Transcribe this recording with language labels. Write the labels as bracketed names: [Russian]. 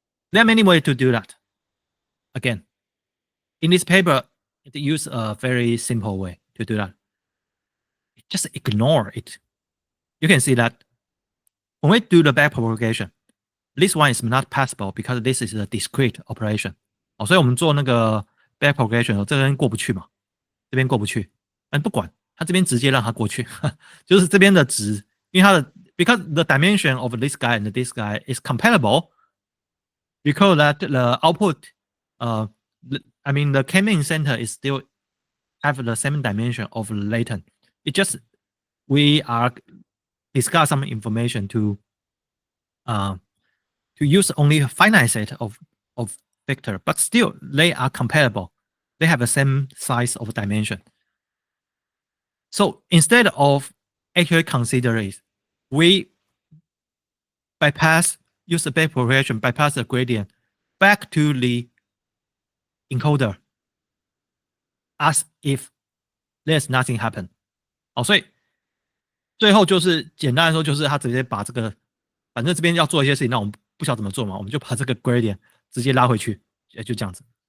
[English] There are many ways to do that. Again, in this paper, it uses a very simple way to do that. Just ignore it. You can see that when we do the back propagation, this one is not possible because this is a discrete operation. [Chinese] 所以我们做那个 back propagation 这边过不去嘛，这边过不去，但不管 [English] 它这边直接让它过去，就是这边的值，因为它的 because the dimension of this guy and this guy is compatible because that the output, I mean the k-mean center is still have the same dimension of latent. It just we are discuss some information to use only a finite set of vector, but still they are compatible. They have the same size of dimension. So instead of actually consider it, we use the back propagation, bypass the gradient back to the encoder as if there's nothing happen. [Chinese] 好，所以最后就是简单来说，就是他直接把这个，反正这边要做一些事情，那我们不晓得怎么做嘛，我们就把这个 gradient 直接拉回去，就这样子。